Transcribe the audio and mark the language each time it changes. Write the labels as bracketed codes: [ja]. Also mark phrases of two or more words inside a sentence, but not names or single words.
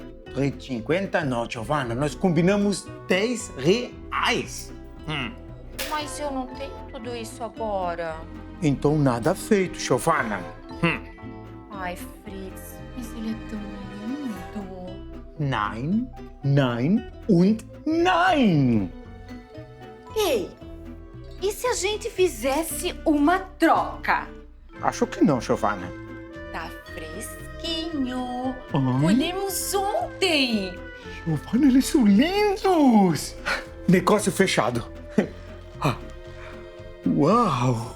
[pt] 3,50 não, Giovanna. Nós combinamos 10 reais. Mas eu não tenho tudo isso agora. Então nada feito, Giovanna. Ai, Fritz, mas ele é tão lindo. [de] Nein, nein und nein. [pt] Ei, e se a gente fizesse uma troca? Acho que não, Giovanna. Tá fresquinho. Ai. Colhemos ontem. Giovanna, eles são lindos. Negócio fechado. Ah. Uau!